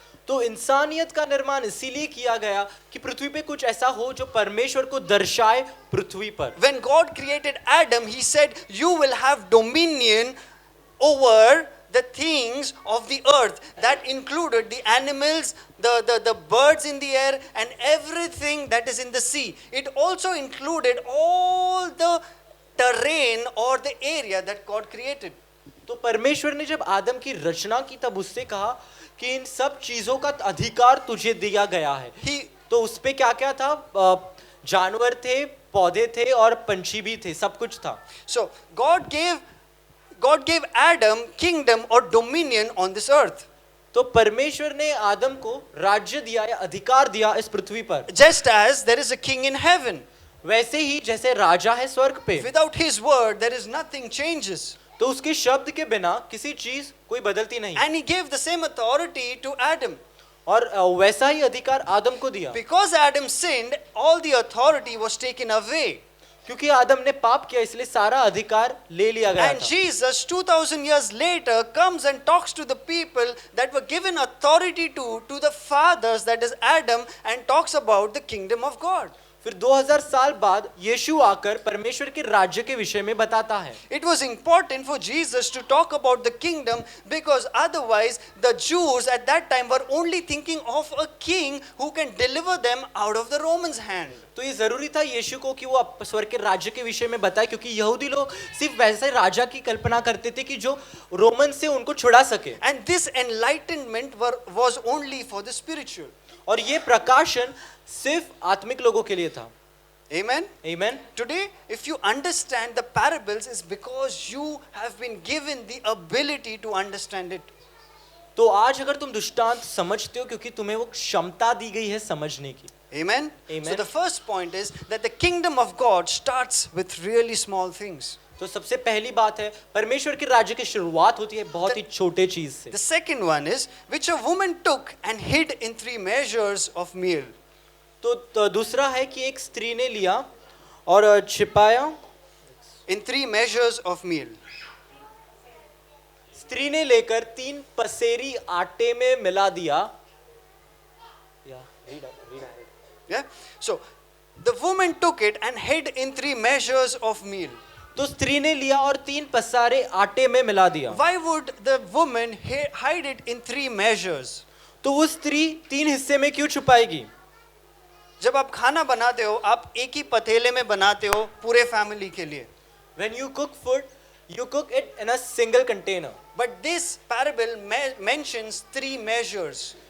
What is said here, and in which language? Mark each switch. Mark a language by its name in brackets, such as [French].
[Hindi] तो इंसानियत का निर्माण इसीलिए किया गया कि पृथ्वी पे कुछ ऐसा हो जो परमेश्वर को दर्शाए पृथ्वी पर। [English] When God created Adam, he said, "You will have dominion over the things of the earth." That included the animals, the birds in the air, and everything that is in the sea. It also included all the terrain or the area that God created. [Hindi] तो परमेश्वर ने जब आदम की रचना की तब उससे कहा कि इन सब चीजों का अधिकार तुझे दिया गया है। तो उस पे क्या क्या था? जानवर थे, पौधे थे और पंछी भी थे, सब कुछ था। [English] So God gave Adam kingdom or dominion on this earth. [Hindi] तो परमेश्वर ने आदम को राज्य दिया या अधिकार दिया इस पृथ्वी पर। [English] Just as there is a king in heaven. [Hindi] वैसे ही जैसे राजा है स्वर्ग पे। [English] Without his word there is nothing changes. [Hindi] तो उसके शब्द के बिना किसी चीज कोई बदलती नहीं। [English] And he gave the same authority to Adam. [Hindi] और वैसा ही अधिकार आदम को दिया। [English] Because Adam sinned, all the authority was taken away. [Hindi] क्योंकि आदम ने पाप किया इसलिए सारा अधिकार ले लिया गया [English] And [Hindi] था। [English] Jesus 2000 years later comes and talks to the people that were given authority to the fathers, that is Adam, and talks about the kingdom of God. [Hindi] फिर 2000 साल बाद यीशु आकर परमेश्वर के राज्य के विषय में बताता है। [English] It was important for Jesus to talk about the kingdom because otherwise the Jews at that time were only thinking of a king who can deliver them out of the Romans' hand. [Hindi] तो ये जरूरी था यीशु को कि वो स्वर्ग के राज्य के विषय में बताए, क्योंकि यहूदी लोग सिर्फ वैसे राजा की कल्पना करते थे कि जो रोमन से उनको छुड़ा सके। [English] And this enlightenment was only for the spiritual. [Hindi] और ये प्रकाशन सिर्फ आत्मिक लोगों के लिए था। [English] Amen. Amen. Today, if you understand the parables, is because you have been given the ability to understand it. [Hindi] तो आज अगर तुम दृष्टांत समझते हो क्योंकि तुम्हें वो क्षमता दी गई है समझने की। [English] Amen. Amen. So the first point is that the kingdom of God starts with really small things. [Hindi] तो सबसे पहली बात है परमेश्वर के राज्य की शुरुआत होती है बहुत ही छोटे चीज से। [English] The second one is which a woman took and hid in 3 measures of meal. [Hindi] तो दूसरा है कि एक स्त्री ने लिया और छिपाया। [English] In 3 measures of meal. [Hindi] स्त्री ने लेकर 3 पसेरी आटे में मिला दिया। [English] Yeah. So the woman took it and hid in 3 measures of meal. [Hindi] तो स्त्री ने लिया और 3 पसारे आटे में मिला दिया। [English] Why would the woman hide it in 3 measures? [Hindi] तो वो स्त्री 3 हिस्से में क्यों छुपाएगी? जब आप खाना बनाते हो आप एक ही पतीले में बनाते हो पूरे फैमिली के लिए। [English] When you cook food, you cook it in a single container. But this parable mentions 3 measures.